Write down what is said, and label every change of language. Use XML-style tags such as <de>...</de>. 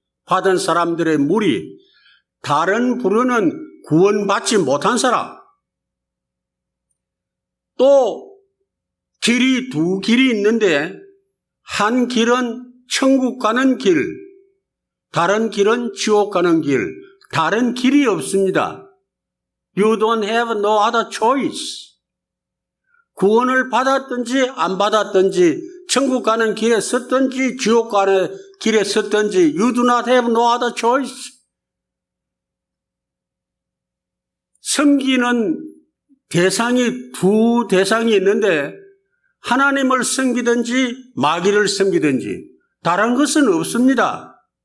<ko>받은 사람들의 무리, 다른 부류는 구원받지 못한 사람, 또 길이 두 길이 있는데 한 길은 천국 가는 길, 다른 길은 지옥 가는 길, 다른 길이 없습니다.</ko> <en>You don't have no other choice.</en> <ko>구원을 받았든지 안 받았든지 천국 가는 길에 섰든지 지옥 가는 길에 섰든지</ko> <en>You do not have no other choice.</en> <ko>섬기는 대상이 두 대상이 있는데 하나님을 섬기든지 마귀를 섬기든지 다른 것은 없습니다.</ko>